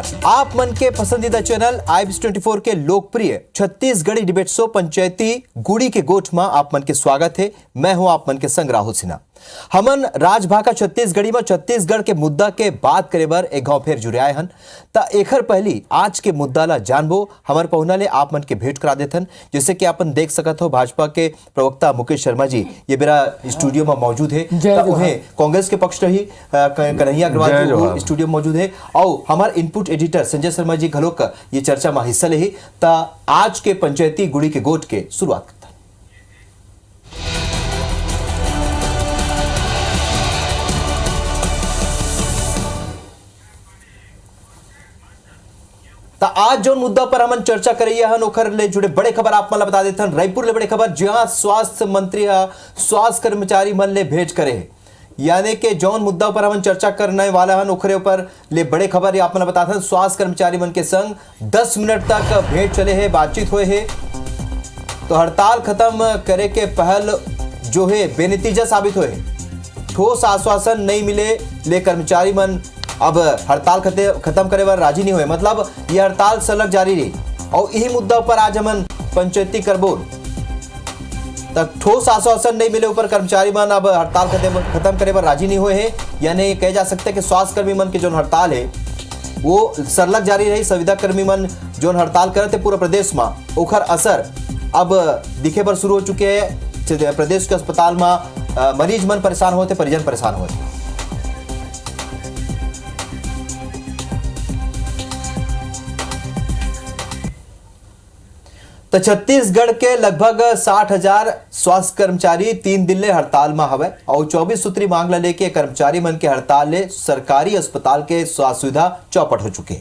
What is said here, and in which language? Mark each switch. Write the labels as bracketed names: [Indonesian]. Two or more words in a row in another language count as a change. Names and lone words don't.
[Chhattisgarhi] आप मन के पसंदीदा चैनल IBC24 के लोकप्रिय छत्तीसगढ़ी डिबेट शो पंचायती गुड़ी के गोठ में आप मन के स्वागत है। मैं हूं आप मन के संग राहुल सिन्हा। हमन राजभाषा छत्तीसगढ़ी में छत्तीसगढ़ के मुद्दा के बात करे बर एक गांव फेर जुड़े आए हन। ता एखर पहली आज के मुद्दा ला जानबो हमर पहुना ले आप मन के भेंट करा देथन। जैसे कि अपन देख सकत हो भाजपा के प्रवक्ता मुकेश शर्मा जी ये मेरा स्टूडियो में मौजूद है। उन्हें कांग्रेस के पक्ष रही कन्हैया अग्रवाल स्टूडियो में मौजूद है और हमार इनपुट एडिटर संजय शर्मा जी घलोक ये चर्चा में हिस्सा ले। ता आज के पंचायती गुड़ी के गोठ के शुरुआत करता ता आज जो मुद्दा पर हमन चर्चा करिए हन ओखर ले जुड़े बड़े खबर आप मन बता देथन। रायपुर ले बड़े खबर जहां स्वास्थ्य मंत्री स्वास्थ्य कर्मचारी मन ले भेंट करे यानी कि जौन मुद्दा पर हमन चर्चा करने वाला हन ओखरे ऊपर ले बड़े खबर आप मन बताथन। स्वास्थ्य कर्मचारी मन के संग 10 मिनट तक भेंट चले है, बातचीत हुए है। तो हड़ताल खत्म करे के पहल जो है बेनतीजा साबित हुए। ठोस आश्वासन नहीं मिले ले कर्मचारी मन अब हड़ताल खत्म करे बर राजी नहीं हुए। मतलब ये हड़ताल सलग जारी रही और यही मुद्दा पर आज हमन पंचायती करबोल तक ठोस आश्वासन नहीं मिले ऊपर कर्मचारी मन अब हड़ताल खत्म करे बर राजी नहीं हुए हैं। यानी कह जा सकते हैं कि स्वास्थ्य कर्मी मन की जो हड़ताल है वो सरलग जारी रही। संविदा कर्मी मन जो हड़ताल करे थे पूरे प्रदेश में ओखर असर अब दिखे पर शुरू हो चुके हैं। प्रदेश के अस्पताल में मरीज मन परेशान होते, परिजन परेशान होते। तो छत्तीसगढ़ के लगभग 60,000 स्वास्थ्य कर्मचारी 3 दिन ले हड़ताल में हवे और 24 सूत्री मांग ला लेके कर्मचारी मन के हड़ताल ले सरकारी अस्पताल के स्वास्थ्य सुविधा चौपट हो चुके हैं।